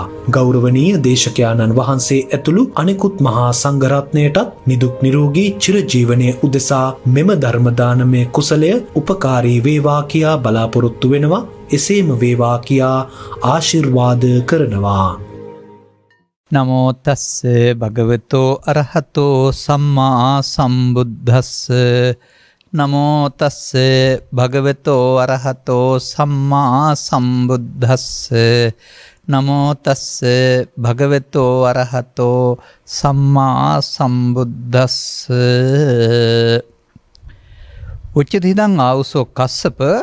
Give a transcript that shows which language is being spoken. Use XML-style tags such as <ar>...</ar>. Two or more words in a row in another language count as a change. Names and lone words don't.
<si>ගෞරවනීය දේශකයාණන් වහන්සේ ඇතුළු අනෙකුත් මහා සංඝරත්නයටත් නිදුක් නිරෝගී චිරජීවනයේ උදෙසා මෙම ධර්ම දානමය කුසලය උපකාරී වේවා කියා බලාපොරොත්තු වෙනවා. එසේම වේවා කියා ආශිර්වාද කරනවා.</si> <pi>නමෝ තස්ස භගවතෝ අරහතෝ සම්මා සම්බුද්දස්ස නමෝ තස්ස භගවතෝ අරහතෝ සම්මා සම්බුද්දස්ස නමෝ තස්ස භගවතෝ අරහතෝ සම්මා සම්බුද්දස්ස උච්චතිදං ආවුසෝ කස්සප</pi>